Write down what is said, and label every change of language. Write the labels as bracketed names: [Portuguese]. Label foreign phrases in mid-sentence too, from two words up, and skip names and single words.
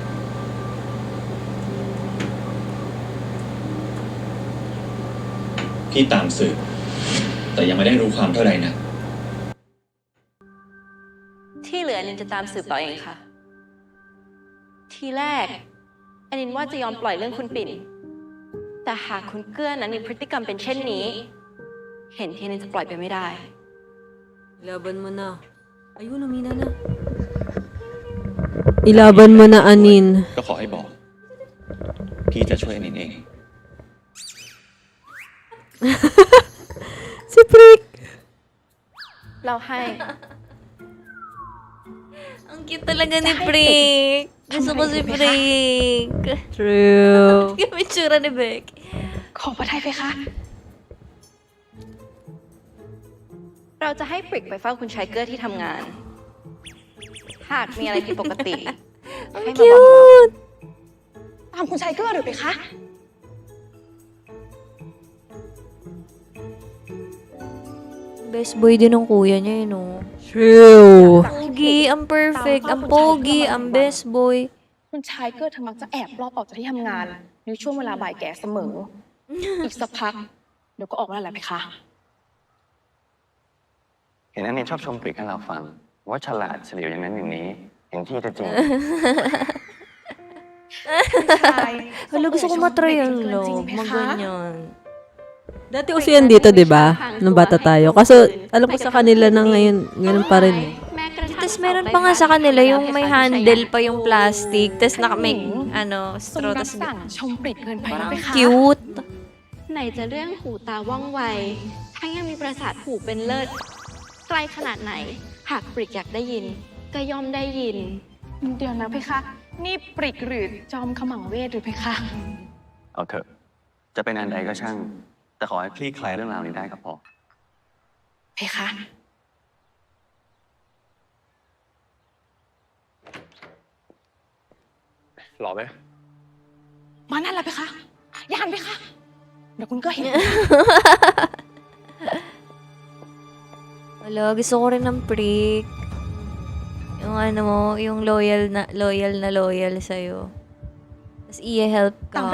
[Thai] พี่ตามสืบแต่ยังไม่ได้รู้ความเท่าใดนะ ที่เหลืออนินจะตามสืบต่อเองค่ะ ทีแรกอนินว่าจะยอมปล่อยเรื่องคุณปิ่น แต่หากคุณเกื้อนั้นมีพฤติกรรมเป็นเช่นนี้ เห็นที่อนินจะปล่อยไปไม่ได้ [Filipino] Ilaban mo na. Ayun, umina na. Ilaban mo na, Anin. [Thai] ก็ขอให้บอก พี่จะช่วยอันนินเอง [Filipino] Si Prick. [Thai] เราให้ [Filipino] Ang cute talaga ni Prick. Gusto ko si Prick. [English] True. [Filipino] Yung itsura ni Becky. [Thai] ขอพระทัยเพคะเราจะให้ปริกไปเฝ้าคุณชายเกอร์ที่ทำงาน หากมีอะไรผิดปกติ ให้มาบอกเรา ตามคุณชายเกอร์หรือไปคะ [English] Best boy [Filipino] din ng kuya niya, no? [English] True. [Filipino] Pogi, ang perfect, ang pogi, ang [English] best boy. [Thai] คุณชายเกอร์เธอมักจะแอบรอบออกจากที่ทำงานในช่วงเวลาบ่ายแก่เสมอ อีกสักพัก เดี๋ยวก็ออกมาแล้วแหละเพคะ เห็นอันนี้ชอบชมปริกให้เราฟัง ว่าฉลาดเฉลียวอย่างนั้นอย่างนี้ เห็นที่จะจริง [Filipino] Hala, gusto ko matry yan, lo. Maganyan. Dati uso yan dito, di ba? Nung bata tayo. Kaso, alam ko sa kanila na ngayon, ganun pa rin. Tapos meron pa nga sa kanila yung may handle pa yung plastic. Tapos may, straw. [Thai] ทรงรับ [Filipino] Tapos [Thai] สั่งชมปริกเกินไปแล้ว [Filipino] parang [Thai] เพคะ [Filipino] cute. [Thai] ไหนจะเรื่องหูตาว่องไว ทั้งยังมีประสาทหูเป็นเลิศ ไกลขนาดไหน หากปริกอยากได้ยิน ก็ย่อมได้ยิน เดี๋ยวนะเพคะ นี่ปริกหรือจอมขมังเวทหรือเพคะ เอาเถอะ จะเป็นอันใดก็ช่าง แต่ขอให้คลี่คลายเรื่องราวนี้ได้ก็พอ เพคะ หล่อไหม มานั่นแหละเพคะอย่าหันเพคะ เดี๋ยวคุณก็เห็น [Filipino] Hala, gusto ko rin ng prick. Yung yung loyal sa'yo. Tapos i-help [Thai] ตาม